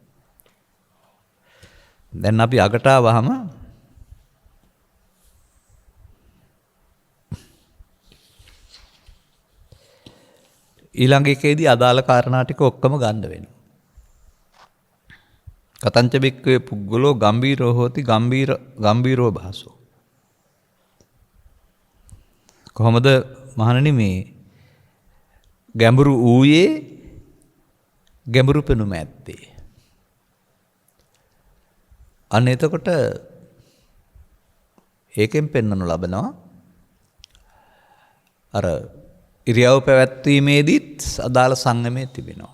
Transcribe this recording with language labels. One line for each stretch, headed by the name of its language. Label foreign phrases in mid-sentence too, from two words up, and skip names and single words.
Sinhala: දැන් අපි අගට ආවහම ඊළඟ එකේදී අදාළ කාරණා ටික ඔක්කොම ගන්න වෙනවා.
Pali: කතංච බික්කවේ පුද්ගලෝ ගම්බීරෝ හෝති ගම්බීරෝ භාසෝ.
Sinhala: කොහොමද මහණෙනි මේ ගැඹුරු ඌයේ ගැඹුරු පෙනුම ඇත්තේ? අන්න එතකොට ඒකෙන් පෙන්වනු ලබනවා අර ඉරියව් පැවැත්වීමේදීත් අදාළ සංයමයේ තිබෙනවා.